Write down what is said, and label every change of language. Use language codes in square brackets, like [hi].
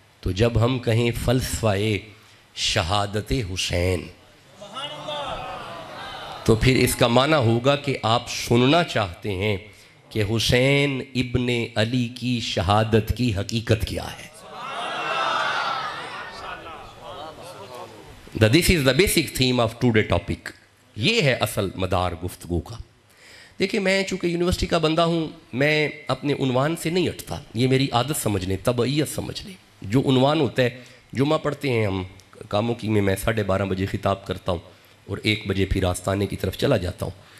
[ur] تو جب ہم کہیں فلسفہ شہادت حسین تو پھر اس کا معنی ہوگا کہ آپ سننا چاہتے ہیں کہ حسین ابن علی کی شہادت کی حقیقت کیا ہے. [en] This is the basic theme of today topic. [ur] یہ ہے اصل مدار گفتگو کا. دیکھیں میں چونکہ یونیورسٹی کا بندہ ہوں، میں اپنے عنوان سے نہیں ہٹتا. یہ میری عادت سمجھ لیں، طبعیت سمجھ لیں. جو عنوان ہوتا ہے، جمعہ پڑھتے ہیں ہم کاموں کی میں 12:30 بجے خطاب کرتا ہوں اور 1 بجے پھر آستانے کی طرف چلا جاتا ہوں.